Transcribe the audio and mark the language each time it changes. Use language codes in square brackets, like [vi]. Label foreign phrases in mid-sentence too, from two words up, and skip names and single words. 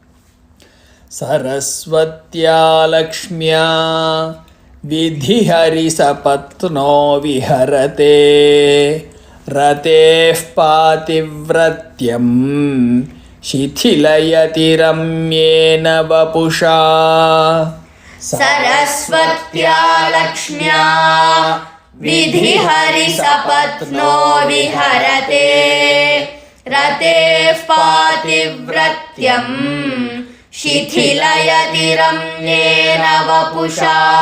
[sa] सरस्वत्या लक्ष्म्या विधिहरि सपत्नो विहरते रतेः पातिव्रत्यं शिथिलयति रम्येण वपुषा. सरस्वत्या लक्ष्म्या विधिहरि सपत्नो विहरते रतेः पातिव्रत्यं शिथिलयति रम्येन वपुषा.